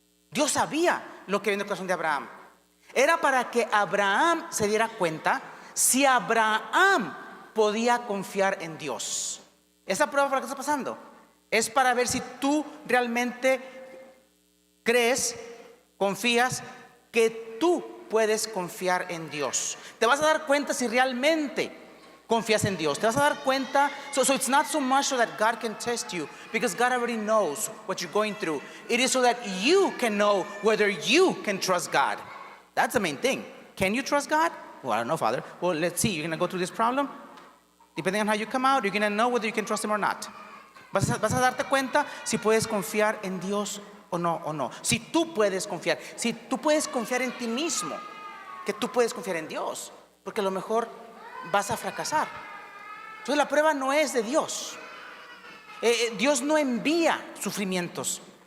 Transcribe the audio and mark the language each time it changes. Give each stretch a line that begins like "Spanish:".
Spanish: Dios sabía lo que había en el corazón de Abraham. Era para que Abraham se diera cuenta si Abraham podía confiar en Dios. Esa prueba, ¿para qué está pasando? Es para ver si tú realmente crees, confías que tú puedes confiar en Dios. Te vas a dar cuenta si realmente confías en Dios. Te vas a dar cuenta.
English: So it's not so much so that God can test you, because God already knows what you're going through. It is so that you can know whether you can trust God. That's the main thing. Can you trust God? Well, I don't know, Father. Well, let's see. You're going to go through this problem. Depending on how you come out, you're going to know whether you can trust Him or not.
Spanish: Vas a darte cuenta si puedes confiar en Dios o no. Si tú puedes confiar, si tú puedes confiar en ti mismo, que tú puedes confiar en Dios, porque a lo mejor vas a fracasar. Entonces la prueba no es de Dios. Dios no envía sufrimientos.